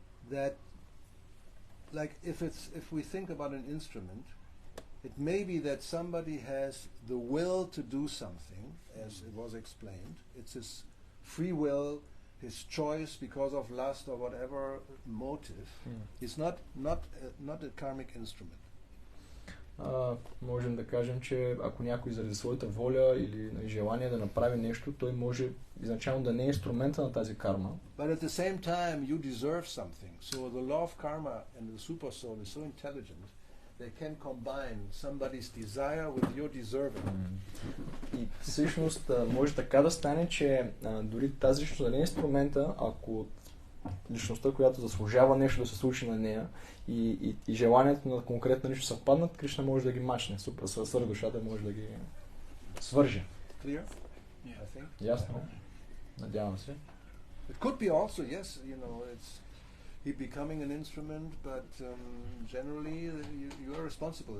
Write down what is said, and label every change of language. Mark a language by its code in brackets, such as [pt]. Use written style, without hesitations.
[en] that, like, if we think about an instrument, it may be that somebody has the will to do something, as it was explained. It's his free will, his choice because of lust or whatever motive. It's not a karmic instrument. [bg] Можем да кажем, че ако някой заради своята воля или желание да направи нещо, той може изначално да не е инструмента на тази карма. [en] But at the same time, you deserve something. So the law of karma and the super soul is so intelligent, they can combine somebody's desire with your deserving. [bg] И всъщност може така да стане, че дори тази личност да не е инструмента, ако личността, която заслужава нещо да се случи на нея и желанието на конкретна личност съвпаднат, Кришна може да ги мачне, супер свръхдушата може да ги свърже. [en] Clear? I think. [bg] Ясно? Надявам се. [en] It could be also, yes, you know, it's he becoming an instrument, but generally you are responsible.